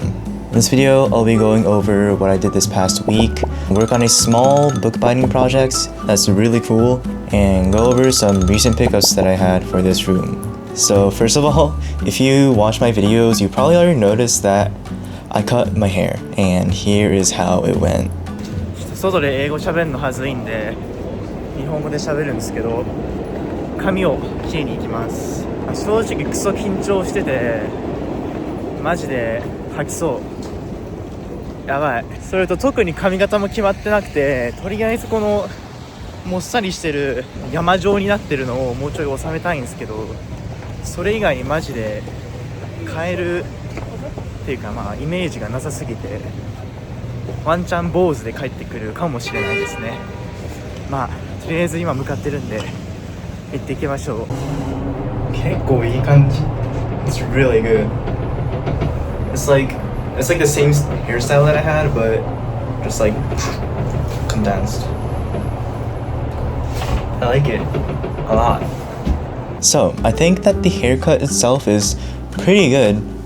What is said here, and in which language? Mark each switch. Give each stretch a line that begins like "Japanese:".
English: In this video, I'll be going over what I did this past week, work on a small bookbinding project that's really cool, and go over some recent pickups that I had for this room. So first of all, if you watch my videos, you probably already noticed that I cut my hair, and here is how it went.
Japanese: 外で英語喋るのはずいんで日本語で喋るんですけど、髪を切りに行きます。正直クソ緊張しててマジで吐きそう。やばい。それと特に髪型も決まってなくて、とりあえずこのもっさりしてる山状になってるのをもうちょい収めたいんですけど、それ以外にマジで変えるっていうかイメージがなさすぎて、ワンチャン坊主で帰ってくるかもしれないですね。とりあえず今向かってるんで行っていきましょう。結構いい感じ。
English: It's really good. It's like the same hairstyle that I had, but just like condensed. I like it a lot. So, I think that the haircut itself is pretty good.